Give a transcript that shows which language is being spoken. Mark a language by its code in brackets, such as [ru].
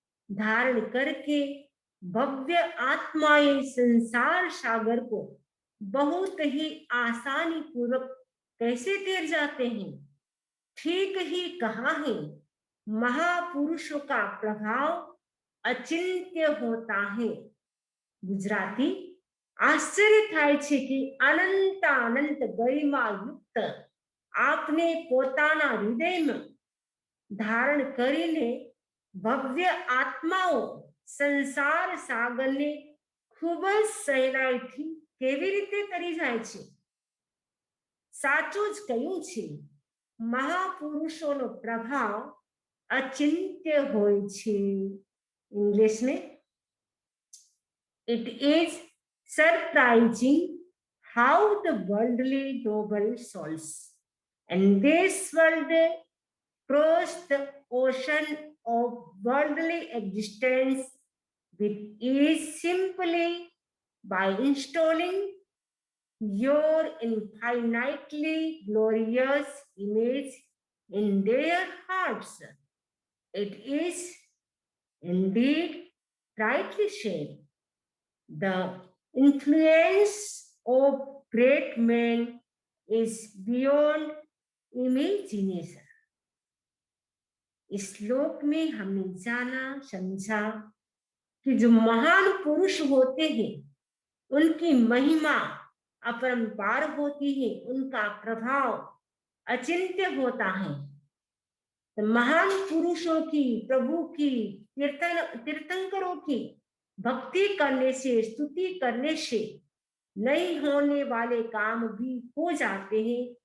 [hi] धारण करके भव्य आत्माएं संसार सागर को बहुत ही आसानी पूर्वक कैसे तैर जाते हैं। ठीक ही कहा है, महापुरुषों का प्रभाव अचिंत्य होता है। गुजराती [gu] आश्चर्य થાય છે કે અનંત અનંત ગરિમા યુક્ત આપને પોતાના હૃદયમાં ધારણ કરીને ભવ્ય આત્માઓ સંસાર સાગરને ખૂબ જ સહેલાઈથી કેવી રીતે તરી જાય છે। સાચું જ કહ્યું છે, મહાપુરુષોનો પ્રભાવ અચિંત્ય હોય છે। [hi] ઇંગ્લિશ में [en] it is surprising how the worldly noble souls and this world cross the ocean of worldly existence with ease simply by installing your infinitely glorious image in their hearts. It is indeed rightly said, the influence of great men is beyond imagination। [hi] इस श्लोक में हमने जाना समझा कि जो महान पुरुष होते हैं उनकी महिमा अपरंपार होती है, उनका प्रभाव अचिंत्य होता है। तो महान पुरुषों की, प्रभु की, तीर्थंकरों की भक्ति करने से, स्तुति करने से नहीं होने वाले काम भी हो जाते हैं।